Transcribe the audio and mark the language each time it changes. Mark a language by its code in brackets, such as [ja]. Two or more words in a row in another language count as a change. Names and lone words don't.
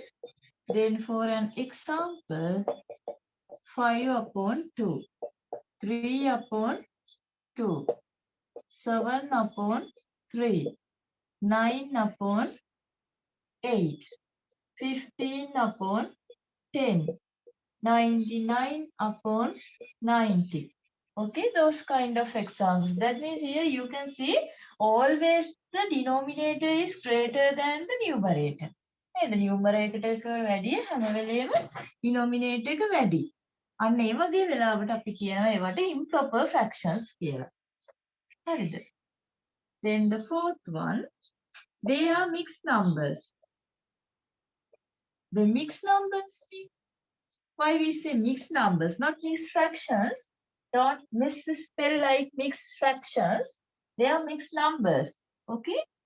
[en] Then for an example, 5 upon 2, 3 upon 2, 7 upon 3, 9 upon 8, 15 upon 10, 99 upon 90. Okay, those kind of examples. That means here you can see always the denominator is greater than the numerator. The numerator [si] එක වැඩි හැම වෙලේම denominator එක වැඩි. අන්න ඒ වගේ වෙලාවට අපි කියනවා ඒවට [en] improper fractions [si] කියලා. හරිද? [en] Then the fourth one, they are mixed numbers. The mixed numbers, why we say mixed numbers, not mixed fractions. Don't misspell like mixed fractions. They are mixed numbers. Okay.